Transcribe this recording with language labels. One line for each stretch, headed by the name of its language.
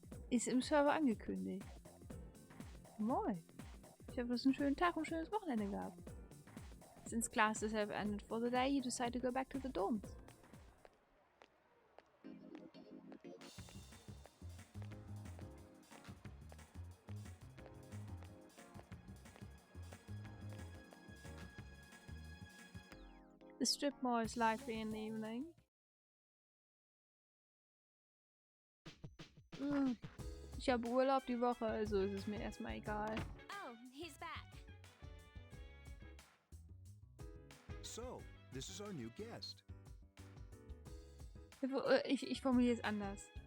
German: Ist im Server angekündigt. Moin. Ich hoffe, du hast einen schönen Tag und ein schönes Wochenende gehabt.
English: Since classes have ended for the day, you decide to go back to the dorms. The strip mall is lively in the evening.
German: Ich habe Urlaub die Woche, also ist es mir erstmal egal.
English: Oh, he's back. So, this is our new guest.
German: Ich formuliere es anders.